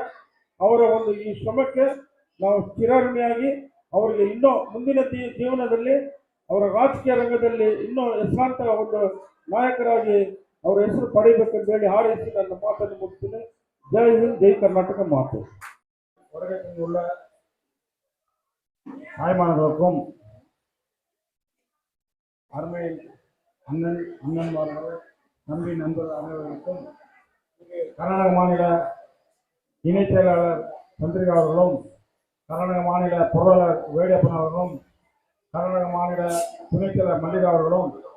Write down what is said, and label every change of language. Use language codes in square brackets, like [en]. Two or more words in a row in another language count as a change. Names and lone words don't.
[kn] ಅವರ ಒಂದು ಈ ಶ್ರಮಕ್ಕೆ ನಾವು ಚಿರಋಣಿಯಾಗಿ ಅವರಿಗೆ ಇನ್ನೂ ಮುಂದಿನ ಜೀವನದಲ್ಲಿ ಅವರ ರಾಜಕೀಯ ರಂಗದಲ್ಲಿ ಇನ್ನೂ ಹೆಸರಾಂತ ಒಂದು ನಾಯಕರಾಗಿ ಅವರ ಹೆಸರು ಪಡೆಯಬೇಕೆಂದು ಹೇಳಿ ಹಾರೈಸಿ ನನ್ನ ಮಾತನ್ನು ಮುಗಿಸ್ತೇನೆ. [hi] जय हिंद, [kn] ಜೈ ಕರ್ನಾಟಕ ಮಾತು. [ta] உலகத்தில் உள்ள தாய்மார்களுக்கும் அருமை அண்ணன்மார்கள், நம்பி நண்பர்கள் அனைவருக்கும் கர்நாடக மாநில இணைச் செயலாளர் சந்திரிகா அவர்களும், கர்நாடக மாநில பொருளாளர் வேடியப்பன் அவர்களும், கர்நாடக மாநில துணைச் செயலர் மல்லிகா அவர்களும்,